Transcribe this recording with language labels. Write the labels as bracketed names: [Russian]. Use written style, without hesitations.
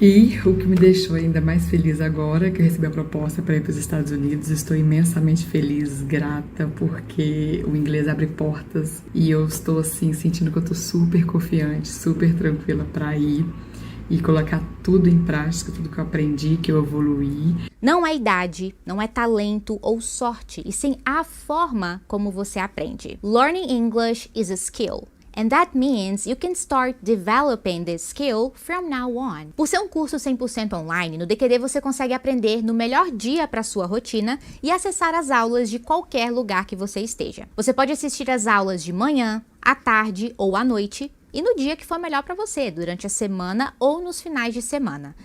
[Portuguese] E o que me deixou ainda mais feliz agora, que eu recebi a proposta para ir para os Estados Unidos, estou imensamente feliz, grata, porque o inglês abre portas e eu estou assim sentindo que eu estou super confiante, super tranquila para ir e colocar tudo em prática, tudo que eu aprendi, que eu evoluí. Não é idade, não é talento ou sorte, e sim a forma como você aprende. [English] Learning English is a skill. And that means you can start developing this skill from now on. [Portuguese] Por ser um curso 100% online, no DQD você consegue aprender no melhor dia para sua rotina e acessar as aulas de qualquer lugar que você esteja. Você pode assistir às aulas de manhã, à tarde ou à noite, e no dia que for melhor para você, durante a semana ou nos finais de semana.